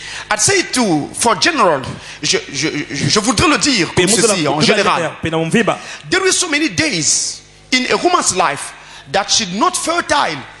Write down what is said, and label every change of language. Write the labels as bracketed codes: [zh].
[en] I'd say it too, for general. [fr] Je voudrais le dire comme ceci en général. [en] There is so many days in a woman's life that she's not fertile.